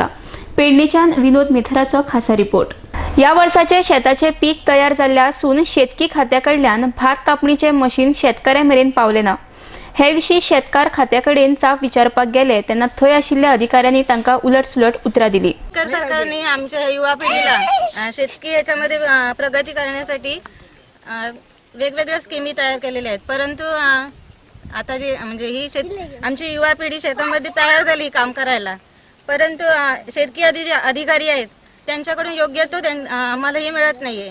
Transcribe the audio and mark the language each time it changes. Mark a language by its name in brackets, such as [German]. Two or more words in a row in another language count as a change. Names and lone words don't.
[Konkani] पेडणेच्यान विनोद मेथराचो खासा रिपोर्ट. ह्या वर्साचे शेताचें पीक तयार जाल्ल्यासून शेतकी खात्याकडल्यान भात कापणीचें मशीन शेतकऱ्यां मेरेन पावलें ना. हे विशीं शेतकार खात्या कडेन जाप विचारपाक गेले तेन्ना थंय आशिल्ल्या अधिकाऱ्यांनी तांकां उलट-सुलट उतरां दिली. [Marathi] सरकारने आमच्या युवा पिढीला शेतकी याच्यामध्ये प्रगती करण्यासाठी वेगवेगळ्या स्कीमी तयार केलेल्या आहेत, परंतु आता जे म्हणजे ही आमची युवा पिढी शेतामध्ये तयार झाली काम करायला, परंतु शेतकी अधिकारी आहेत त्यांच्याकडून योग्य तो आम्हाला हे मिळत नाहीये.